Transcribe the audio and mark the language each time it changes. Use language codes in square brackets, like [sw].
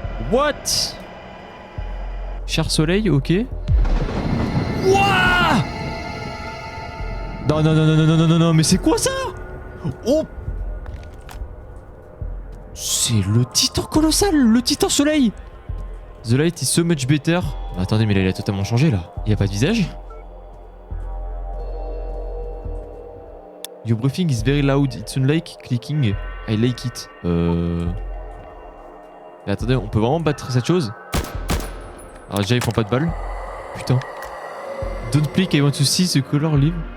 [en] What? [fr] Cher soleil, ok. Wouah! Non, mais c'est quoi ça? Oh! C'est le titan colossal, le titan soleil. [en] The light is so much better. [fr] Mais attendez, mais là il a totalement changé là. Il n'y a pas de visage? [en] Your breathing is very loud. It's unlike clicking. I like it. [fr] Mais attendez, on peut vraiment battre cette chose? Alors déjà ils font pas de balles. Putain. [en] Don't click, I want to see the color live.